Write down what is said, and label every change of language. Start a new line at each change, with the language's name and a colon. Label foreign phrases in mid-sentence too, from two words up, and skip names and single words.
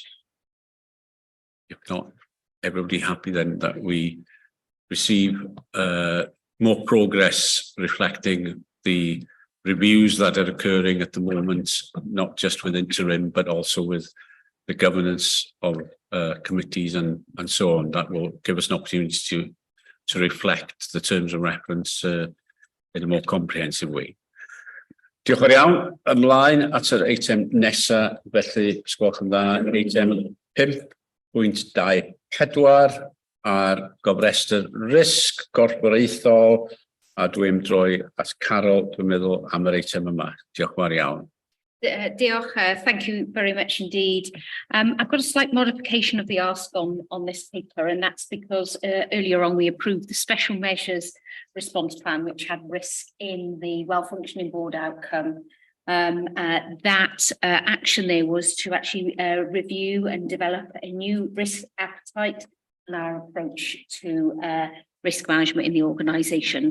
English: If not, everybody happy then that we receive more progress reflecting the reviews that are occurring at the moment, not just with interim, but also with the governance of committees and so on. That will give us an opportunity to reflect the terms of reference in a more comprehensive way.
Welsh: Diolch yn iawn. Ymlaen at yr eitem nesaf, felly sgwelwch yn dda, eitem 5.24 ar gofrestr risg gorfforaethol, a dwi'n droi at Carol, dwi'n meddwl, am yr eitem yma. Diolch yn fawr iawn. Diolch,
English: thank you very much indeed. I've got a slight modification of the ask on this paper, and that's because earlier on we approved the special measures response plan, which had risk in the well-functioning board outcome. That action there was to actually review and develop a new risk appetite and our approach to risk management in the organisation.